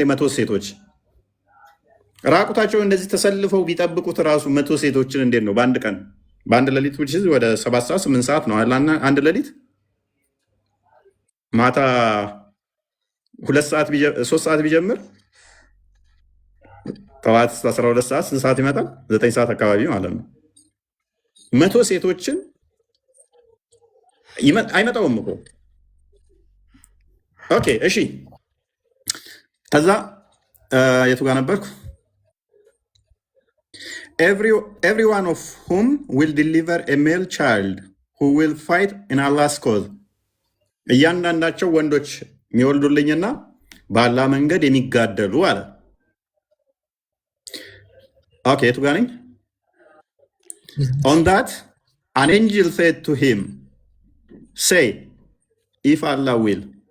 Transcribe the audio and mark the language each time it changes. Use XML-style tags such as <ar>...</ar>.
<am>100 ሴቶች ራቁታቸውን እንደዚህ ተሰልፈው ቢጠብቁት ራሱ 100 ሴቶችን እንዴት ነው በአንድ ቀን በአንድ ሌሊት ወደ 7 ሰዓት 8 ሰዓት ነው አንድ ሌሊት። ማታ 3 ሰዓት ቢጀምር ጠዋት 12 ሰዓት ስንት ሰዓት ይመጣል? 9 ሰዓት አካባቢ ማለት ነው። 100 ሴቶችን አይመጣውም እኮ። ኦኬ እሺ። ከዛ የቱ ጋር ነበርኩ?</am> <en>every one of whom will deliver a male child who will fight in Allah's cause.</en> <am>እያንዳንዳቸው ወንዶች የሚወልዱልኝና በአላህ መንገድ የሚጋደሉ አለ። ኦኬ የቱ ጋር ነኝ?</am> <en>On that an angel said to him, say if Allah will.</en>